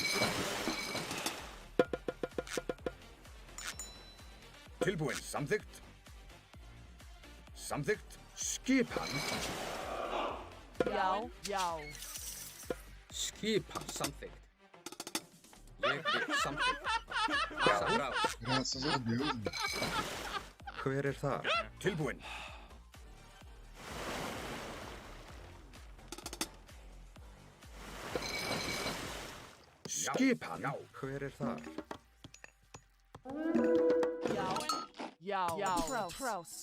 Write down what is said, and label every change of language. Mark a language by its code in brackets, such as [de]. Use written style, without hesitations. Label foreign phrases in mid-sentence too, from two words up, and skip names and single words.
[is] Tilbúin. Samþykkt. Skipan. Já. Skipan, samþykkt. Ég vil, samþykkt. Samráð. [pt] Graças a Deus, mano. [is] Hver er þar? Tilbúin. Skipan. Hver er þar? Já. Trouse.